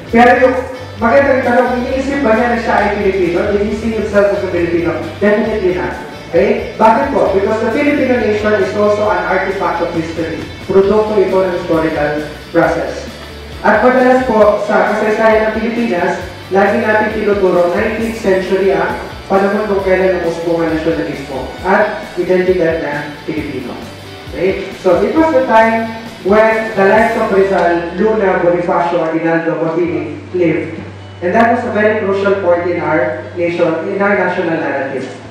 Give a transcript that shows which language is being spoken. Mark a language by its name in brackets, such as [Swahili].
[Filipino] Pero yung magandang tanong, iniisip ba niya na siya ay Pilipino? [English] Did he see himself as a Filipino? Definitely not. Okay? [Filipino] Bakit po? [English] Because the Filipino nation is also an artifact of history. [Filipino] Produkto ito ng [English] historical process. [Filipino] At madalas po, sa kasaysayan ng Pilipinas, lagi natin tinuturo 19th century ang panahon kung kailan ang usbong nasyonalismo at identidad ng Pilipino. [English] Okay? So, it was the time when the likes of Rizal, Luna, Bonifacio, Aguinaldo, Mabini lived. And that was a very crucial point in our nation, in our national narrative.